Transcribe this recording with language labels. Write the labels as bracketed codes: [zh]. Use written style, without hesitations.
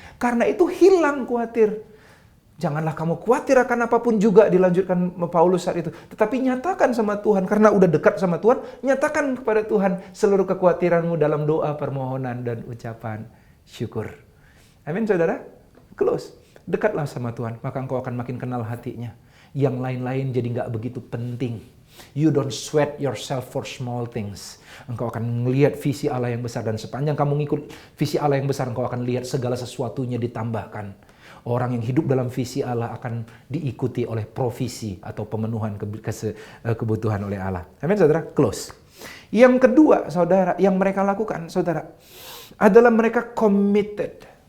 [id] Karena itu hilang khawatir. Janganlah kamu khawatir akan apapun juga, dilanjutkan Paulus saat itu. Tetapi nyatakan sama Tuhan, karena udah dekat sama Tuhan, nyatakan kepada Tuhan seluruh kekhawatiranmu dalam doa, permohonan, dan ucapan syukur. Amin, saudara. Close. Dekatlah sama Tuhan, maka engkau akan makin kenal hatinya. Yang lain-lain jadi nggak begitu penting. [en] You don't sweat yourself for small things. [id] Engkau akan melihat visi Allah yang besar. Dan sepanjang kamu ngikut visi Allah yang besar, engkau akan lihat segala sesuatunya ditambahkan. Orang yang hidup dalam visi Allah akan diikuti oleh provisi atau pemenuhan kebutuhan oleh Allah. Amin, saudara? Close. Yang kedua, saudara, yang mereka lakukan, saudara, adalah mereka committed.